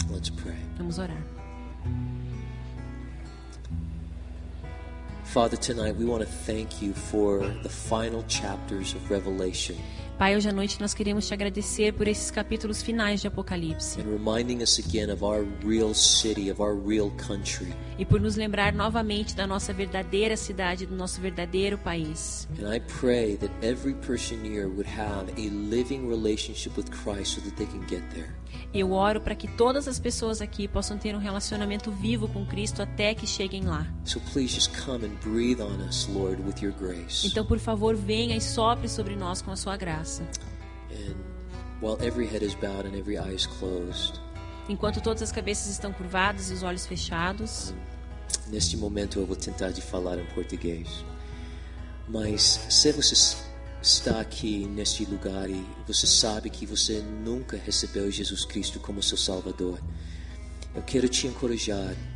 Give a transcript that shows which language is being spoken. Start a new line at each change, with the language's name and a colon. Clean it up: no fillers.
English: Let's pray.
Portuguese: Vamos orar.
English: Father, tonight we want to thank you for the final chapters of Revelation
Portuguese: Pai, hoje à noite nós queremos te agradecer por esses capítulos finais de Apocalipse
English: and reminding us again of our real city, of our real country.
Portuguese: e por nos lembrar novamente da nossa verdadeira cidade, do nosso verdadeiro país.
English: And I pray that every person here would have a living relationship with Christ so that they can get there.
Portuguese: Eu oro para que todas as pessoas aqui possam ter um relacionamento vivo com Cristo até que cheguem lá.
English: So please just come and breathe on us, Lord, with your grace.
Portuguese: Então, por favor, venha e sopre sobre nós com a sua graça.
English: And while every head is bowed and every eye is closed,
Portuguese: Enquanto todas as cabeças estão curvadas e os olhos fechados, neste momento eu vou tentar de falar em português. Mas se você está aqui neste lugar e você sabe que você nunca recebeu Jesus Cristo como seu Salvador, eu quero te encorajar.